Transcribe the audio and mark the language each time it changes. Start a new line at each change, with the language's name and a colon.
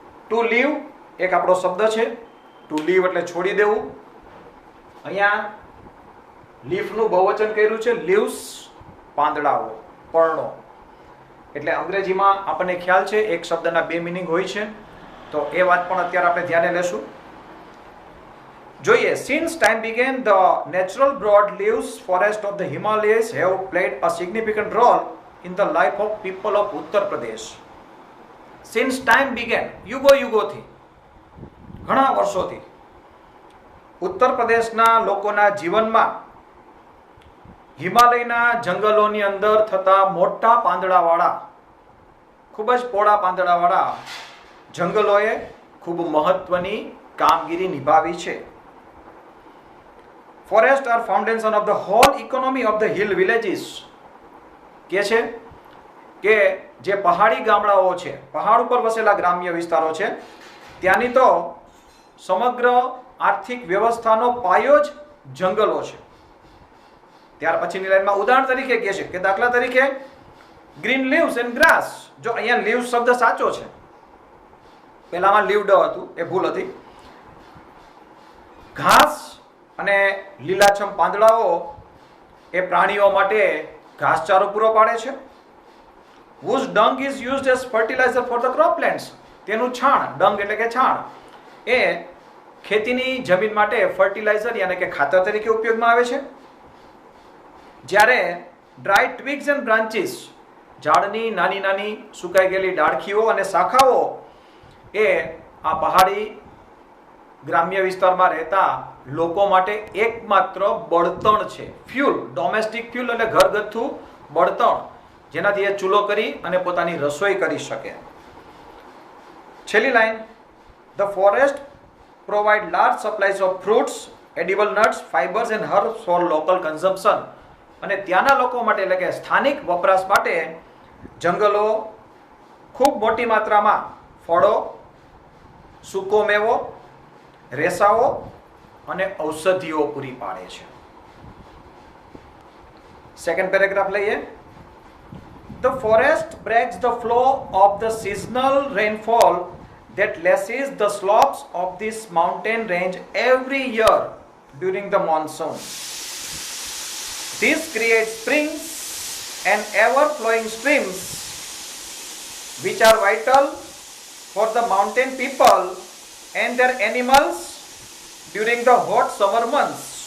Gujarati: Two leave એક આપણો શબ્દ છે. ટુ લીવ એટલે છોડી દેવું. અહીંયા લીફનું બહુવચન કર્યું છે લીવ્સ, પાંદડાઓ, પર્ણો. એટલે અંગ્રેજીમાં આપણને ખ્યાલ છે એક શબ્દના બે મિનિંગ હોય છે, તો એ વાત પણ અત્યારે આપણે ધ્યાને લેશું. જોઈએ.
English: Since time began, the natural broadleaves forest of the Himalayas have played a significant role in the life of people of Uttar Pradesh. Since time began,
Gujarati: યુગોથી, ઘણા વર્ષોથી ઉત્તર પ્રદેશના લોકોના જીવનમાં હિમાલયના જંગલોની અંદર થતા મોટા પાંદડાવાળા ખૂબ જ પોળા પાંદડાવાળા જંગલોએ ખૂબ મહત્વની કામગીરી નિભાવી છે.
English: Forest are foundation of the whole economy of the hill villages.
Gujarati: કે છે કે જે પહાડી ગામડાઓ છે, પહાડ ઉપર વસેલા ગ્રામ્ય વિસ્તારો છે, ત્યાંની તો સમગ્ર આર્થિક વ્યવસ્થાનો પાયો જ જંગલો છે. ત્યાર પછીની લાઈનમાં ઉદાહરણ તરીકે કહે છે કે દાખલા તરીકે
English: Green leaves and grass.
Gujarati: જો અહીંયા લીવ્સ શબ્દ સાચો છે, પહેલામાં લીવડ હતું, એ ભૂલ હતી. ઘાસ અને લીલાછમ પાંદડાઓ એ પ્રાણીઓ માટે ઘાસચારો પૂરો પાડે છે.
English: whose dung is used as fertilizer for the croplands.
Gujarati: તેનું છાણ, ડંગ એટલે કે છાણ, એ ખેતીની જમીન માટે ફર્ટિલાઇઝર યાને કે ખાતર તરીકે ઉપયોગમાં આવે છે. જ્યારે
English: dry twigs and branches,
Gujarati: ઝાડની નાની નાની સુકાઈ ગયેલી ડાળખીઓ અને શાખાઓ એ આ પહાડી ગ્રામ્ય વિસ્તારમાં રહેતા લોકો માટે એકમાત્ર બળતણ છે. ફ્યુલ, ડોમેસ્ટિક ફ્યુલ એટલે ઘરગથ્થુ બળતણ, જેનાથી એ ચૂલો કરી અને પોતાની રસોઈ કરી શકે.
English: છેલ્લી line, the forest provide large supplies of fruits, edible nuts, fibres and herbs for local consumption.
Gujarati: અને ત્યાંના લોકો માટે એટલે કે સ્થાનિક વપરાશ માટે જંગલો ખૂબ મોટી માત્રામાં ફળો, સૂકો મેવો, રેસાઓ અને ઔષધિઓ પૂરી પાડે છે. સેકન્ડ પેરેગ્રાફ લઈએ.
English: The forest breaks the flow of the seasonal rainfall that lashes the slopes of this mountain range every year during the monsoon. This creates springs and ever-flowing streams which are vital for the mountain people and their animals during the hot summer months.